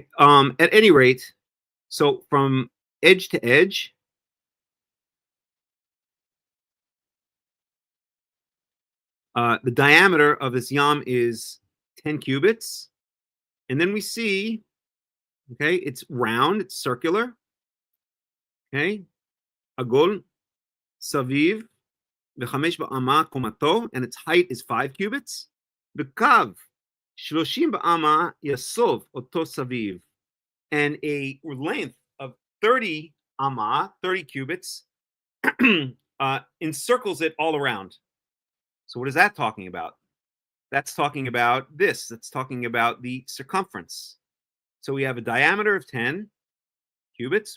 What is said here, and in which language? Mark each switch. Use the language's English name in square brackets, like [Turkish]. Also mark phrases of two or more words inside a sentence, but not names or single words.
[English] At any rate, so from edge to edge, the diameter of this yam is 10 cubits. And then we see, okay, it's round, it's circular. [Hebrew] Okay. עגול סביב וחמש באמה קומתו, [English] and its height is 5 cubits. [Hebrew] וקו שלשים באמה יסב אתו סביב, [English] and a length of 30 amma, 30 cubits, encircles it all around. So what is that talking about? That's talking about this. That's talking about the circumference. So we have a diameter of 10 cubits.